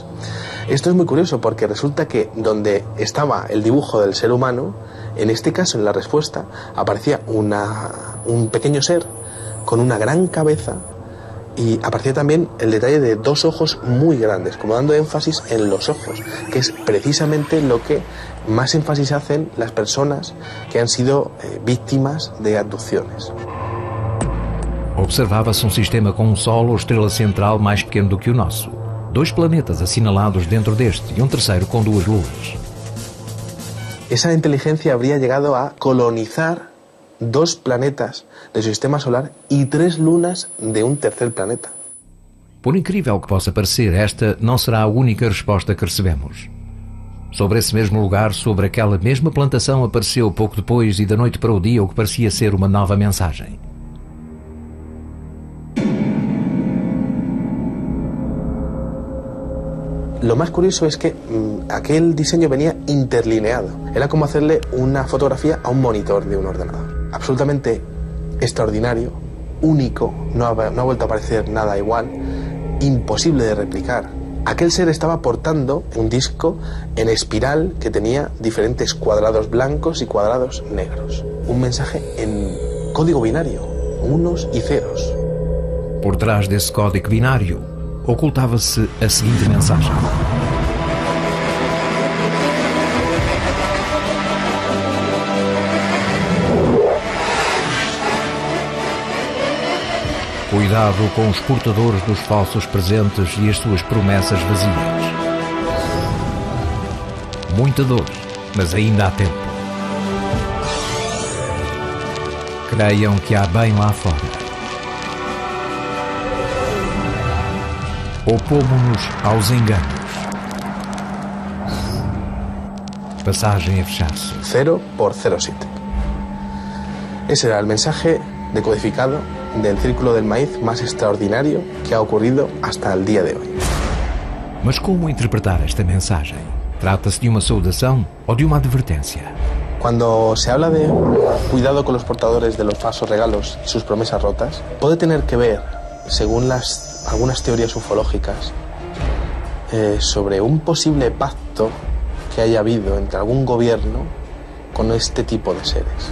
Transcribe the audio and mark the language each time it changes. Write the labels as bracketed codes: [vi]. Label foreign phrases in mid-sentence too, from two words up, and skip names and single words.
[es] Esto es muy curioso porque resulta que donde estaba el dibujo del ser humano, en este caso en la respuesta aparecía un pequeño ser con una gran cabeza y aparecía también el detalle de 2 ojos muy grandes, como dando énfasis en los ojos, que es precisamente lo que más énfasis hacen las personas que han sido víctimas de abducciones. [pt] Observava-se um sistema com um Sol ou estrela central mais pequeno do que o nosso, 2 planetas assinalados dentro deste e um terceiro com 2 luas. [es] Esa inteligencia habría llegado a colonizar 2 planetas de su sistema solar y 3 lunas de un tercer planeta. [pt] Por incrível que possa parecer, esta não será a única resposta que recebemos. Sobre esse mesmo lugar, sobre aquela mesma plantação, apareceu pouco depois e da noite para o dia o que parecia ser uma nova mensagem. [es] Lo más curioso es que aquel diseño venía interlineado. Era como hacerle una fotografía a un monitor de un ordenador. Absolutamente extraordinario, único, no ha vuelto a aparecer nada igual, imposible de replicar. Aquel ser estaba portando un disco en espiral que tenía diferentes cuadrados blancos y cuadrados negros. Un mensaje en código binario, unos y ceros. [pt] Por trás desse código binário, ocultava-se a seguinte mensagem. Cuidado com os portadores dos falsos presentes e as suas promessas vazias. Muita dor, mas ainda há tempo. Creiam que há bem lá fora. Opomos-nos aos enganos. Passagem a fechar-se. 0 por 07. [es] Ese era el mensaje decodificado del círculo del maíz más extraordinario que ha ocurrido hasta el día de hoy. [pt] Mas como interpretar esta mensagem? Trata-se de uma saudação ou de uma advertência? [es] Cuando se habla de cuidado con los portadores de los falsos regalos y sus promesas rotas, puede tener que ver, según algunas teorías ufológicas, sobre un posible pacto que haya habido entre algún gobierno con este tipo de seres.